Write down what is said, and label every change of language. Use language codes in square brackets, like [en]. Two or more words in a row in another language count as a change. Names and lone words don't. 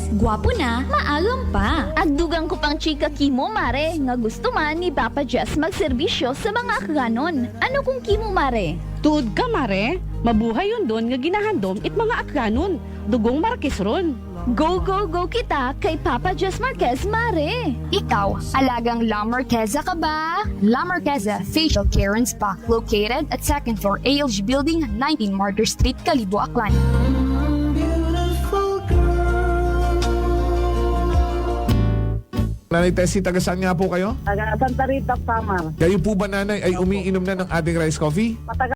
[akl] Gwapo na, maagam pa. Ag dugang ko pang chika kimo, mare, nga gusto man ni Papa Jess magserbisyo sa mga akganon. Ano kung kimo, mare? Tuod ka, mare. [tl] Mabuhay yun doon [akl] nga ginahandom it mga akranon. Dugong Marquez ron. [en] Go, go, go [akl] kita kay Papa Jess Marquez, mare! Ikaw, alagang La Marqueza ka ba? [en] La Marqueza Facial Care and Spa, located at 2nd floor ALG Building, 19 Martyr Street, Calibo, Aklan. [tl] Nanay Tessie, taga saan nga po kayo? Taga Santa Rita, Samar. Kayo po ba, nanay, ay umiinom na ng ating [en] rice coffee? [tl] Matagal